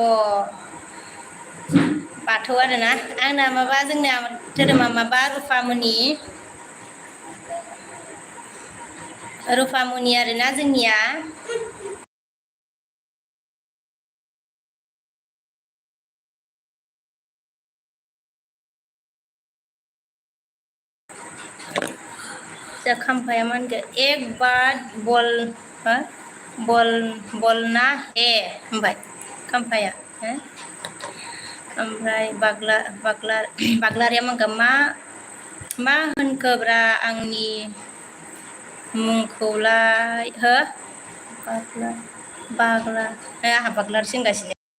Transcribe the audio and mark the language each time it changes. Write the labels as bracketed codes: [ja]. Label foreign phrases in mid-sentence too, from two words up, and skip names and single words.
[brx] बाथौ आरोना आंना माबा जोंना धोरोमा माबा रुफामुनि आरोना जोंनिया खाम्फाया मा होनगोन [hi] एक बार बोलना हे [brx] होनबाय खाम्फाया ओमफ्राय बाग्लारिया मा होनखोब्रा आंनि मुंखौलाय आंहा बाग्लारिसो होनगासिनो